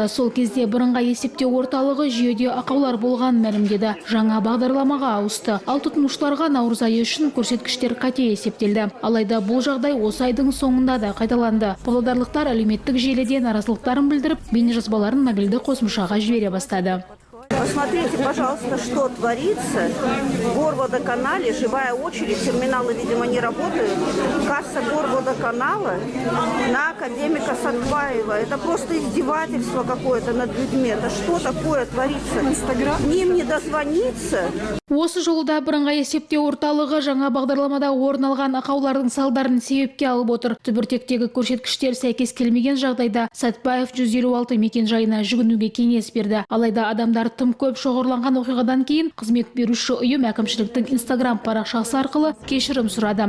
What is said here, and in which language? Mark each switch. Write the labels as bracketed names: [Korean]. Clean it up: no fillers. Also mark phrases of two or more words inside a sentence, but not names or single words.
[Kazakh] Сол кезде бірыңғай есептеу орталығы жүйеде ақаулар болған мәлімдеді. Жаңа бағдарламаға ауысты. Ал тұтынушыларға наурыз айы үшін көрсеткіштер қате есептелді. Алайда бұл жағдай осы айдың соңында да қайталанды. Павлодарлықтар әлеуметтік желіде наразылықтарын білдіріп, бейнежазбаларын мобильді қосымшаға жібере бастады. [Russian] Посмотрите, пожалуйста, что творится. В Горводоканале живая очередь, терминалы, видимо, не работают. Касса Горводоканала на академика Сатпаева. Это просто издевательство какое-то над людьми. Это что такое творится? К ним не дозвониться. [Kazakh] Осы жолда бірыңғай есептеу орталығы жаңа бағдарламада орын алған ақаулардың салдарын себепке алып отыр. Түбіртектегі көрсеткіштер сәйкес келмеген жағдайда Сатпаев 156 мекен-жайына жүгінуге кеңес берді. Алайда адамдар тым көп шоғырланған оқиғадан кейін қызмет беруші ұйым әкімшіліктің Instagram парақшасы арқылы кешірім сұрады.